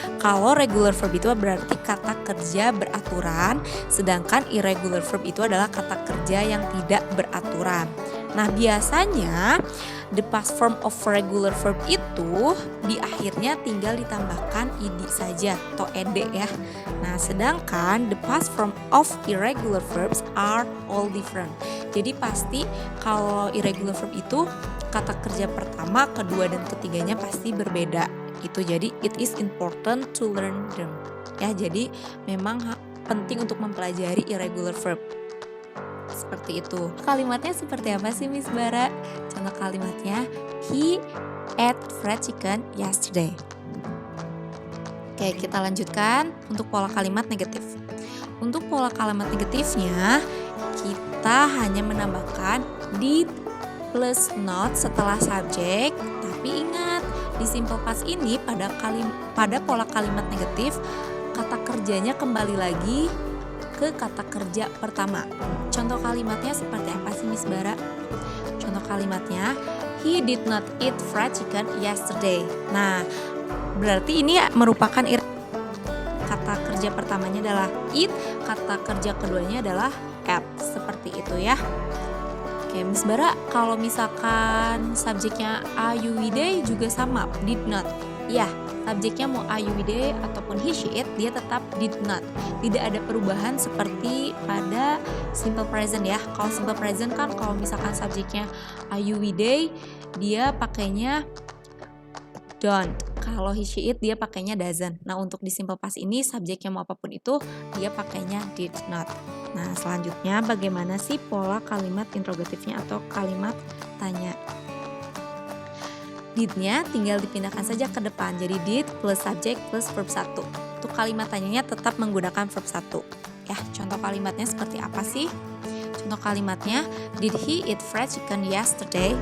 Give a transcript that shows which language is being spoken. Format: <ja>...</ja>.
<id>Kalau regular verb itu berarti kata kerja beraturan, sedangkan irregular verb itu adalah kata kerja yang tidak beraturan. Nah, biasanya</id> <en>the past form of regular verb</en> <id>itu di akhirnya tinggal ditambahkan id saja atau ed ya. Nah, sedangkan</id> <en>the past form of irregular verbs are all different.</en> <id>Jadi pasti kalau irregular verb itu kata kerja pertama, kedua, dan ketiganya pasti berbeda gitu. Jadi</id> <en>it is important to learn them.</en> <id>Ya, jadi memang penting untuk mempelajari irregular verb. Seperti itu. Kalimatnya seperti apa sih Miss Bara? Contoh kalimatnya,</id> <en>he ate fried chicken yesterday.</en> <id>Oke, kita lanjutkan untuk pola kalimat negatif. Untuk pola kalimat negatifnya, kita hanya menambahkan did plus not setelah subjek. Tapi ingat, di simple past ini pada pola kalimat negatif, kata kerjanya kembali lagi ke kata kerja pertama. Contoh kalimatnya seperti apa sih Miss Bara? Contoh kalimatnya,</id> <en>he did not eat fried chicken yesterday.</en> <id>Nah, berarti ini merupakan kata kerja pertamanya adalah eat, kata kerja keduanya adalah ate. Seperti itu ya. Oke, Miss Bara, kalau misalkan subjeknya are you we they juga sama, did not. Ya, subjeknya mau are you we they ataupun he she it, dia tetap did not. Tidak ada perubahan seperti pada simple present ya. Kalau simple present kan kalau misalkan subjeknya are you we they, dia pakainya don't. Kalau he she it dia pakainya doesn't. Nah, untuk di simple past ini subjeknya mau apapun itu dia pakainya did not. Nah, selanjutnya bagaimana sih pola kalimat interrogatifnya atau kalimat tanya? Did-nya tinggal dipindahkan saja ke depan. Jadi</id> <en>did plus subject plus verb 1.</en> <id>Untuk kalimat tanyanya tetap menggunakan verb 1. Ya, contoh kalimatnya seperti apa sih? Contoh kalimatnya,</id> <en>did he eat fried chicken yesterday?</en>